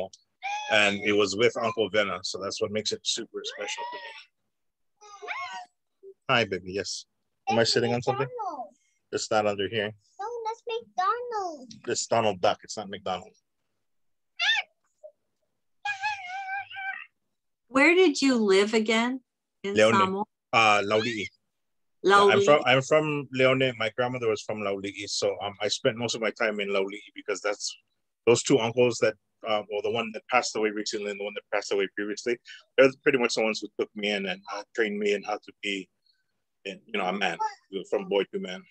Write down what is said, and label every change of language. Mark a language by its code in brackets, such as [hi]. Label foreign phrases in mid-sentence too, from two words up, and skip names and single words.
[en] And it was with Uncle Vena, so that's what makes it super special to me. Hi, baby, yes. Am I sitting on something? It's not under here. No, that's McDonald's. It's Donald Duck, it's not McDonald's. Where did you live again in Leone. Samoa? Laulii. Lauli. I'm from Leone. My grandmother was from Laulii, so I spent most of my time in Laulii because that's those two uncles that, or the one that passed away recently and the one that passed away previously. They're pretty much the ones who took me in and trained me in how to be, a man, from boy to man.